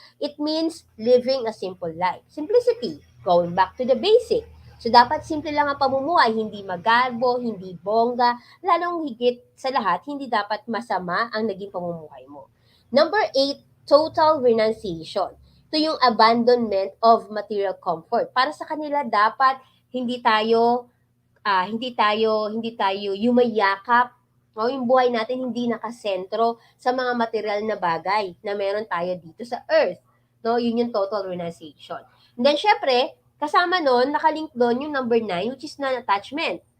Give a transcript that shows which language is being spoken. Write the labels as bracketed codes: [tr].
[en] It means living a simple life. Simplicity, going back to the basic. [tl] So, dapat simple lang ang pamumuhay, hindi magarbo, hindi bongga, lalong higit sa lahat, hindi dapat masama ang naging pamumuhay mo. [en] Number 8, total renunciation. [tl] Ito yung [en] abandonment of material comfort. [tl] Para sa kanila, dapat hindi tayo hindi tayo yumayakap, no? Yung buhay natin hindi nakasentro sa mga material na bagay na meron tayo dito sa earth, no? Yun yung total renunciation. [en] And then [tl] syempre, kasama nun, nakalink doon yung number 9, [en] which is non-attachment.